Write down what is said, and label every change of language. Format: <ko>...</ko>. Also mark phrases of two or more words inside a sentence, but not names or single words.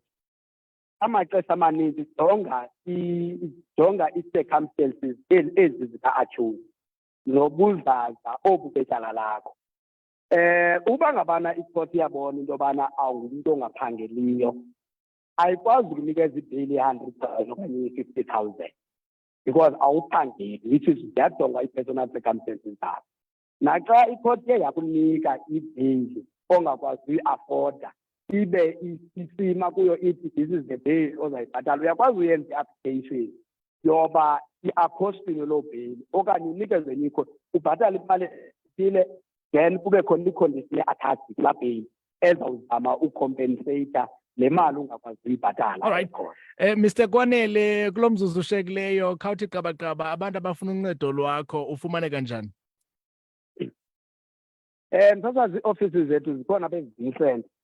<xh>Amaxesha amaninzi jonga ii-circumstances ezi zika-accused nobuzaza obu betyala lakho. Uba ngabana i-court iyabona into yobana awungumntu ongaphangeliyo, ayikwazi ukunikeza ibheyili ye-100,000 okanye i-50,000 because awuphangeli,</xh> <en>which is</en> <xh>ziyajonga ii-personal circumstances zakho. Naxa i-court iye yakunika ibheyili ongakwazi uyi-afoda, ibe isima kuyo ithi</xh> <en>this is the bail</en> <xh>ozayibhatala, uyakwazi uyenza i-application yoba i-apostile loo bheyili okanye unikezwe nikho ubhatale imali ethile, then kube khona i-</xh> <en>condition attached</en> <xh>kulaa bheyili ezawuzama ucompensata le mali ungakwazi uyibhatala.</xh> <en>Alright. Mr.</en> <xh>Kwanele, kulo mzuzu ushekileyo khawuthi qabaqaba abantu abafuna uncedo lwakho ufumaneka njani? Msasazi ii-offices zethu zikhona apha ezivincent.</xh>